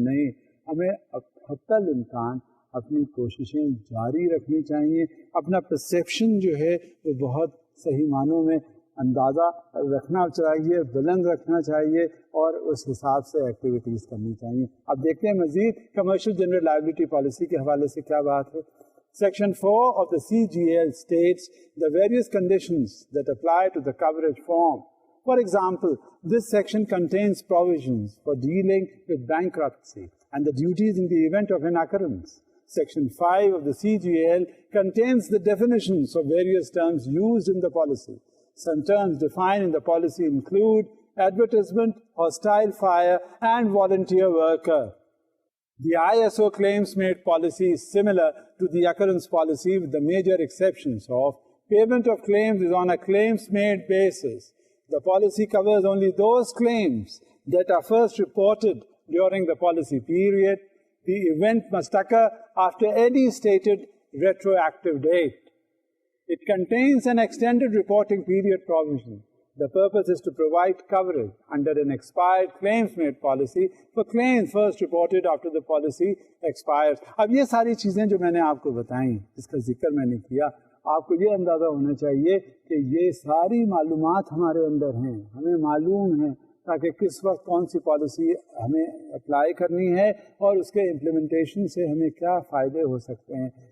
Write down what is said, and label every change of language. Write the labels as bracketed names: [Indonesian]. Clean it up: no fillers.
[Urdu] نہیں, ہمیں حتی الامکان اپنی کوششیں جاری رکھنی چاہیے. اپنا پرسیپشن جو ہے وہ بہت صحیح معنوں میں اندازہ رکھنا چاہیے, بلند رکھنا چاہیے اور اس حساب سے ایکٹیویٹیز کرنی چاہیے. اب دیکھتے ہیں مزید کمرشل جنرل لائبلٹی پالیسی کے حوالے سے کیا بات ہے. [English] Section 4 of the CGL states the various conditions that apply to the coverage form. For example, this section contains provisions for dealing with bankruptcy and the duties in the event of an occurrence. Section 5 of the CGL contains the definitions of various terms used in the policy. Some terms defined in the policy include advertisement, hostile fire, and volunteer worker. The ISO claims-made policy is similar to the occurrence policy with the major exceptions of payment of claims is on a claims-made basis. The policy covers only those claims that are first reported during the policy period. The event must occur after any stated retroactive date. It contains an extended reporting period provision. The purpose is to provide coverage under an expired claims-made policy for claims first reported after the policy expires. [Urdu] اب یہ ساری چیزیں جو میں نے آپ کو بتائیں, جس کا ذکر میں نے کیا, آپ کو یہ اندازہ ہونا چاہیے کہ یہ ساری معلومات ہمارے اندر ہیں, ہمیں معلوم ہیں تاکہ کس وقت کون سی پالیسی ہمیں اپلائی کرنی ہے اور اس کے امپلیمنٹیشن سے ہمیں کیا فائدے ہو سکتے ہیں.